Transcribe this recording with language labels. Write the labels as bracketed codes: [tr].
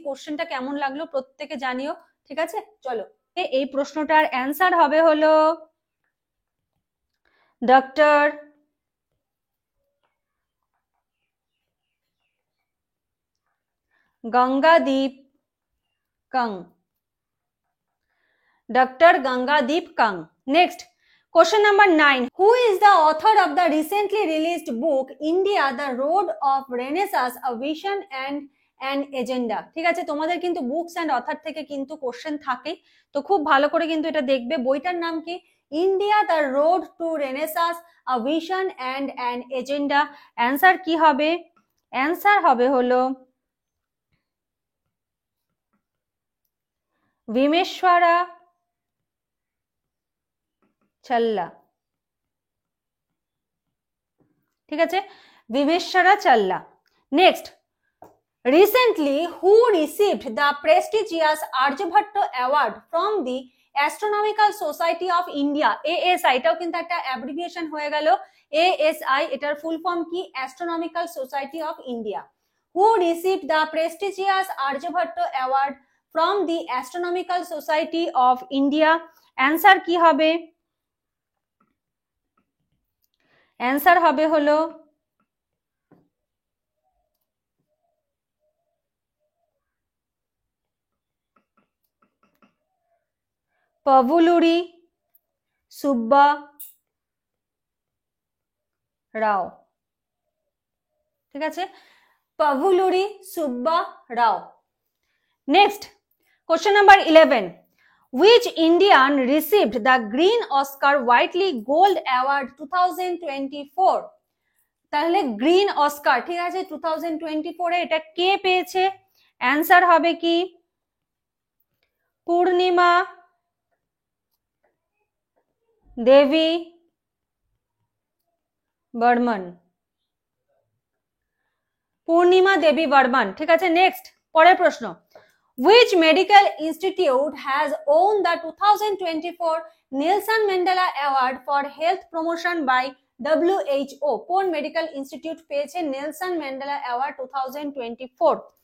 [bn] কোশ্চেনটা কেমন লাগলো প্রত্যেকে জানিও, ঠিক আছে। চলো, এই প্রশ্নটার অ্যান্সার হবে হলো doctor গঙ্গাদীপ Kong, doctor গঙ্গাদীপ Kong. Next, [en] question number 9, who is the author of the recently released book India the Road of Renaissance, a vision and an agenda? [bn] ঠিক আছে, তোমাদের কিন্তু বুকস এন্ড অথর থেকে কিন্তু কোশ্চেন থাকে, তো খুব ভালো করে কিন্তু এটা দেখবে। বইটার নাম কি? India the road two Renaissance, a vision and an agenda. Answer কি হবে? অ্যান্সার হবে হলো ভীমেশ্বরা চাল্লা, ঠিক আছে, ভীমেশ্বরা চাল্লা। [en] Next, recently who received the prestigious Aryabhatta award from the Astronomical Society of India? [bn] ASI, এটাও কিন্তু একটা অ্যাব্রিভিয়েশন হয়ে গেল। ASI এটার ফুল ফর্ম কি? [en] Astronomical Society of India. Who received the prestigious Aryabhatta award from the Astronomical Society of India? [bn] Answer কি হবে? Answer হবে হলো পাভুলুরি সুব্বা রাও, ঠিক আছে, পাভুলুরি সুব্বা রাও। [en] Next, question number 11, which Indian received the Green Oscar Whiteley Gold Award 2024? [bn] তাহলে green Oscar, ঠিক আছে, 2024 এ এটা কে পেয়েছে? অ্যান্সার হবে কি? পূর্ণিমা দেবী বর্মন, পূর্ণিমা দেবী বর্মন, ঠিক আছে। নেক্সট, পরের প্রশ্ন, [en] which medical institute has won the 2024 Nelson Mandela Award for Health Promotion by WHO? [bn] কোন মেডিকেল ইনস্টিটিউট পেয়েছে নেলসন ম্যান্ডেলা অ্যাওয়ার্ড 2024?